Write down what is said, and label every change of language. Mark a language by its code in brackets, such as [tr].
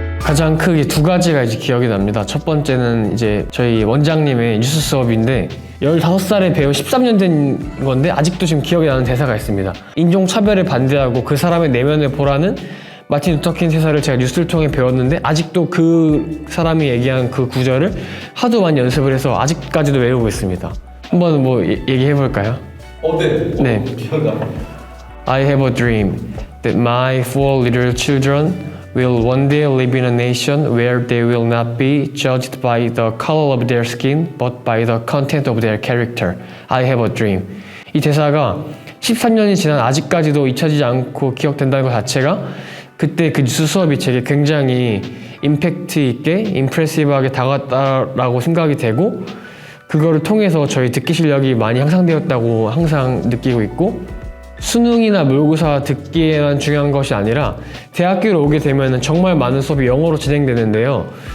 [ko] 가장 크게 두 가지가 이제 기억이 납니다. 첫 번째는 이제 저희 원장님의 뉴스 수업인데 15살에 배운 13년 된 건데 아직도 지금 기억이 나는 대사가 있습니다. 인종차별에 반대하고 그 사람의 내면을 보라는 마틴 루터킹 대사를 제가 뉴스를 통해 배웠는데 아직도 그 사람이 얘기한 그 구절을 하도 많이 연습을 해서 아직까지도 외우고 있습니다. 한번 뭐 얘기해 볼까요? 네. [en] I have a dream that my four little children will one day live in a nation where they will not be judged by the color of their skin but by the content of their character. I have a dream. [ko] 이 대사가 13년이 지난 아직까지도 잊혀지지 않고 기억된다는 것 자체가 그때 그 뉴스 수업이 제게 굉장히 임팩트 있게 임프레시브하게 다가왔다라고 생각이 되고 그거를 통해서 저희 듣기 실력이 많이 향상되었다고 항상 느끼고 있고 수능이나 모의고사 듣기에만 중요한 것이 아니라 대학교로 오게 되면 정말 많은 수업이 영어로 진행되는데요.